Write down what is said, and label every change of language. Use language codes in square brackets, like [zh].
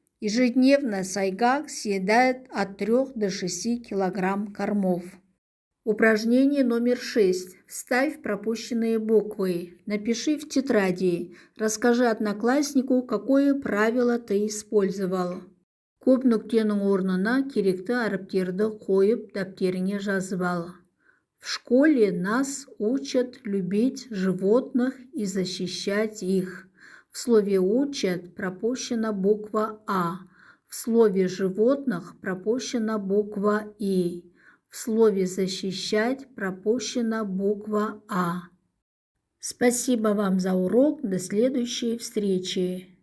[ru] Ежедневно сайгак съедает от 3 до 6 килограмм кормов. Упражнение номер 6. Вставь пропущенные буквы. Напиши в тетради. Расскажи однокласснику, какое правило ты использовал. [kk] Көп нүктенің орнына керекті әріптерді қойып дәптеріңе жазып ал. [ru] В школе нас учат любить животных и защищать их. В слове «учат» пропущена буква «А». В слове «животных» пропущена буква «И». В слове «защищать» пропущена буква «А». Спасибо вам за урок. До следующей встречи.